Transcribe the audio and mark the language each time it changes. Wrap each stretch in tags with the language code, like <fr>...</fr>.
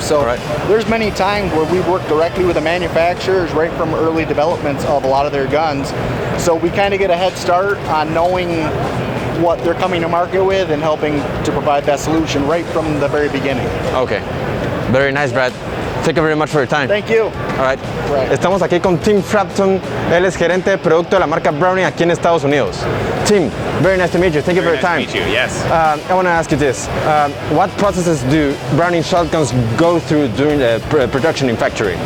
<en>So there's many times where we work directly with the manufacturers right from early developments of a lot of their guns. So we kind of get a head start on knowing what they're coming to market with and helping to provide that solution right from the very beginning. Okay, very nice, Brad. Thank you very much for your time. Thank you. All right.</en> <es>Estamos aquí con Tim Frampton. Él es gerente de producto de la marca Browning aquí en Estados Unidos.</es> <en>Tim, very nice to meet you. Thank you for your time. Nice to meet you, yes. I want to ask you this. What processes do Browning shotguns go through during the production in factory?</en>